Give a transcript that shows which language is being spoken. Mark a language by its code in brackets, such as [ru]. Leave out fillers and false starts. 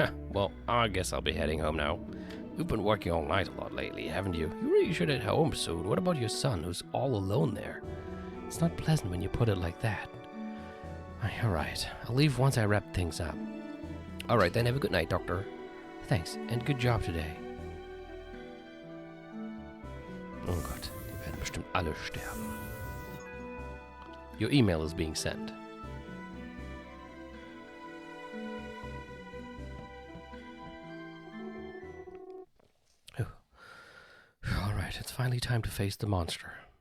[en] Well, I guess I'll be heading home now. You've been working all night a lot lately, haven't you? You really should head home soon. What about your son, who's all alone there? It's not pleasant when you put it like that. All right. I'll leave once I wrap things up. All right, then have a good night, Doctor. Thanks, and good job today. [de] Oh Gott, die werden bestimmt alle sterben. [en] Your email is being sent. All right, it's finally time to face the monster.